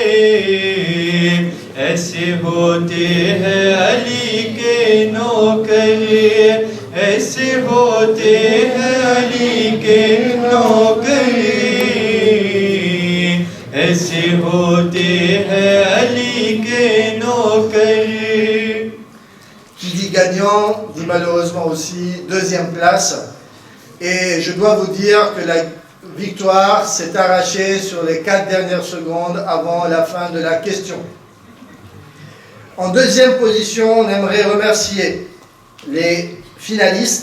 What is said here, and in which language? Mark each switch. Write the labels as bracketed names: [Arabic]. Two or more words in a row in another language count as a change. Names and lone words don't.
[Hindi] ऐसे होते हैं अली के नौकर, ऐसे होते हैं अली के नौकर, ऐसे होते हैं अली के नौकर. [French] Qui dit gagnant dit malheureusement aussi 2e place. Et je dois vous dire que la victoire s'est arrachée sur les 4 dernières secondes avant la fin de la question. En 2e position, on aimerait remercier les finalistes.